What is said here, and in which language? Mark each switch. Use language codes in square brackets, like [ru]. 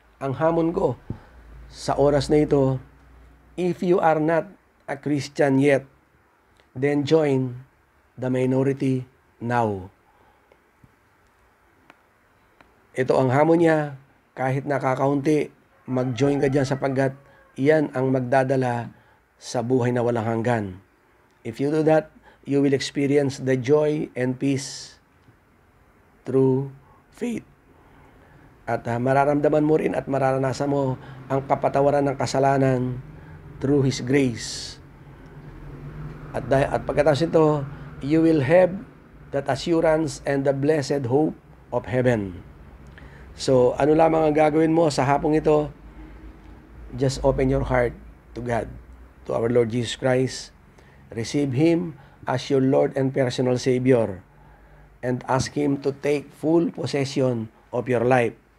[tl] Ang hamon ko sa oras na ito, [en] if you are not a Christian yet, then join the minority now. [tl] Ito ang hamon niya, kahit nakakaunti, mag-join ka dyan sapagkat iyan ang magdadala sa buhay na walang hanggan. [en] If you do that, you will experience the joy and peace through faith. [tl] At mararamdaman mo rin at mararanasan mo ang kapatawaran ng kasalanan [en] through His grace. [tl] At pagkatapos ito, [en] you will have that assurance and the blessed hope of heaven. [tl] So, ano lamang ang gagawin mo sa hapong ito? [en] Just open your heart to God, to our Lord Jesus Christ. Receive Him as your Lord and personal Savior, and ask Him to take full possession of your life.